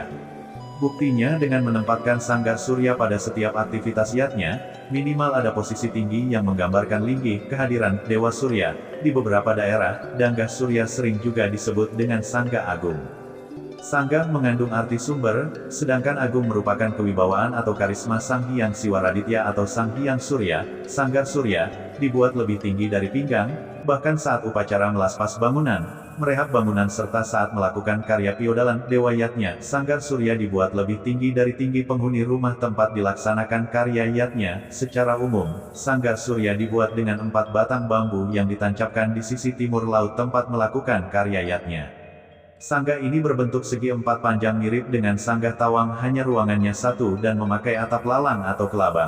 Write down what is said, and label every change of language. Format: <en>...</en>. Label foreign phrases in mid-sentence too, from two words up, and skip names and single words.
<id>Buktinya dengan menempatkan Sanggar Surya pada setiap aktivitas yatnya, minimal ada posisi tinggi yang menggambarkan linggih kehadiran Dewa Surya. Di beberapa daerah, Danggah Surya sering juga disebut dengan Sangga Agung. Sangga mengandung arti sumber, sedangkan agung merupakan kewibawaan atau karisma Sang Hyang Siwaraditya atau Sang Hyang Surya. Sanggar Surya dibuat lebih tinggi dari pinggang, bahkan saat upacara melaspas bangunan, merehab bangunan serta saat melakukan karya piodalan dewa yatnya. Sanggar Surya dibuat lebih tinggi dari tinggi penghuni rumah tempat dilaksanakan karya yatnya. Secara umum, Sanggar Surya dibuat dengan 4 batang bambu yang ditancapkan di sisi timur laut tempat melakukan karya yatnya. Sangga ini berbentuk segi 4 panjang mirip dengan sanggah tawang, hanya ruangannya satu dan memakai atap lalang atau kelabang.</id>